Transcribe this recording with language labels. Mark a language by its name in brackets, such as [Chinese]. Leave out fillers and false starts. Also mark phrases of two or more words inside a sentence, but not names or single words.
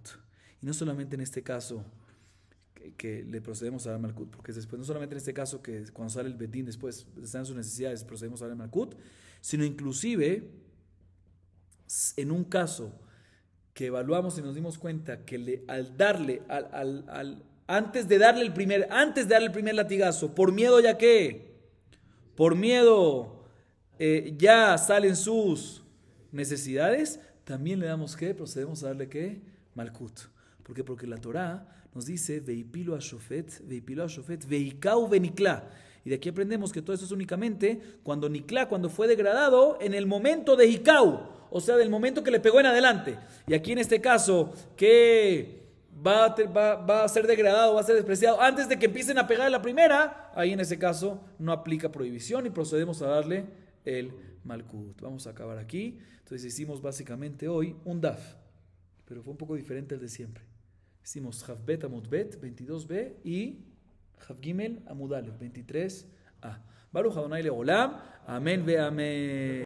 [Spanish] Y no solamente en este caso que le procedemos a dar Malkut, porque después, no solamente en este caso que cuando sale el Betín, después están sus necesidades, procedemos a darle Malkut, sino inclusive en un caso que evaluamos y nos dimos cuenta que antes de darle el primer latigazo, por miedo ya que ya salen sus necesidades, también le damos ¿qué? Procedemos a darle ¿qué? Malkut. ¿Por qué? Porque la Torah nos dice [Hebrew] והפילו השופט, והכהו ונקלה. [Spanish] Y de aquí aprendemos que todo eso es únicamente cuando fue degradado en el momento de hikau, o sea, del momento que le pegó en adelante. Y aquí en este caso, que va a ser degradado, va a ser despreciado antes de que empiecen a pegar la primera, ahí en ese caso no aplica prohibición y procedemos a darle el Malkut. Vamos a acabar aquí. Entonces hicimos básicamente hoy un daf, pero fue un poco diferente al de siempre. Hicimos Jav Bet Amud Bet 22b y Jav Gimel Amud Aleph 23a. [Hebrew] ברוך אדני לעולם. אמן ואמן.